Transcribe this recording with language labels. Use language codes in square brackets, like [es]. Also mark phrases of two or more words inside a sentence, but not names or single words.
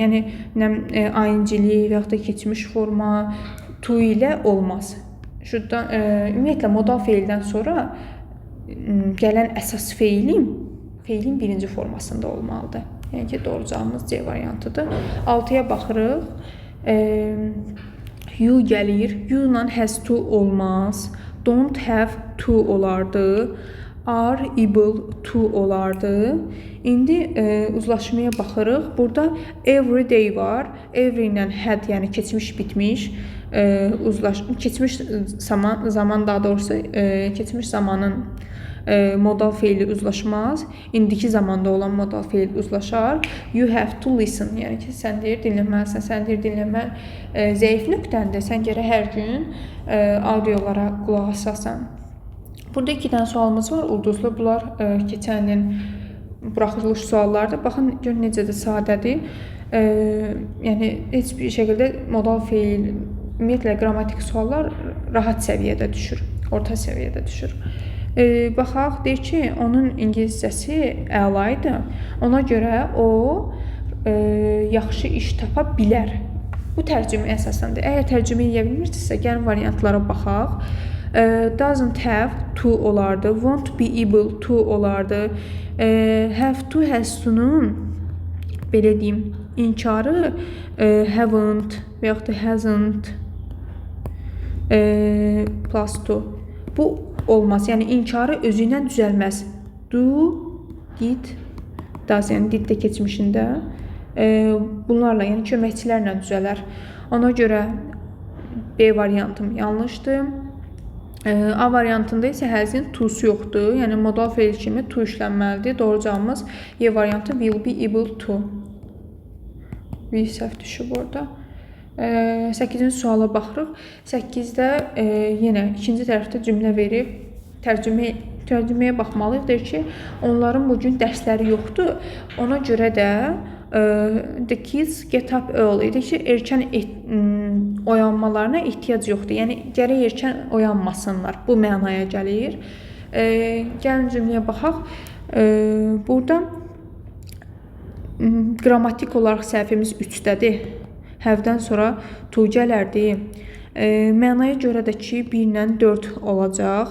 [az] Yəni, ing-lik və yaxud da keçmiş forma to ilə olmaz. Should'dan, ümumiyyətlə, modal feildən sonra gələn əsas feilin birinci formasında olmalıdır. Yəni ki, doğru cavabımız C variantıdır. 6-ya baxırıq. You gəlir. [en] You-la has to [az] olmaz. [en] Don't have to [az] olardı. [en] Are able to [az] olardı. İndi uzlaşmaya baxırıq. Burada [en] every day [az] var. Every ilə had, yəni keçmiş bitmiş. Keçmiş zaman daha doğrusu keçmiş zamanın modal feili uzlaşmaz. İndiki zamanda olan modal feil uzlaşar. [en] You have to listen. [az] Yəni ki, sən deyir dinləməlisən, sən deyir dinləmə zəif nöqtəndir. Sən gərək hər gün audiolara qulaq asasan. Burada 2 dənə sualımız var. Ulduzlu. Bunlar keçən ilin buraxılış suallardır. Baxın, görün necə də sadədir. Yəni, heç bir şəkildə modal feil, ümumiyyətlə qrammatik suallar rahat səviyyədə düşür. Orta səviyyədə düşür. Baxaq, deyir ki, onun İngilizcəsi əla idi. Ona görə o yaxşı iş tapa bilər. Bu tərcümə əsaslandır. Əgər tərcümə edə bilmirsinizsə, gəlin variantlara baxaq. [en] Doesn't have to [az] olardı. [en] Won't be able to [az] olardı. [en] Have to, has to'nun [az] belə deyim, inkarı haven't və yaxud da [en] hasn't plus to. [az] Bu olmaz. Yəni, inkarı özü ilə düzəlməz. [en] Do, did, does, [az] yəni did də keçmişində bunlarla, yəni köməkçilərlə düzələr. Ona görə B variantım yanlışdır. A variantında isə has'in to'su yoxdur. Yəni, modal feil kimi to işlənməlidir. Doğru cavabımız Y variantı [en] will be able to. [az] Bir səhv düşüb orada. 8-ci suala baxırıq. 8-də yenə ikinci tərəfdə cümlə verib tərcüməyə baxmalıyıq. Deyir ki, onların bu gün dərsləri yoxdur. Ona görə də [en] the kids get up early. [az] Deyir ki, erkən oyanmalarına ehtiyac yoxdur. Yəni gərək erkən oyanmasınlar. Bu mənaya gəlir. Gəlin cümləyə baxaq. Burada qrammatik olaraq səhvimiz 3-dədir. Have-dən sonra to gələrdi. Mənaya görə də ki, 1 ilə 4 olacaq.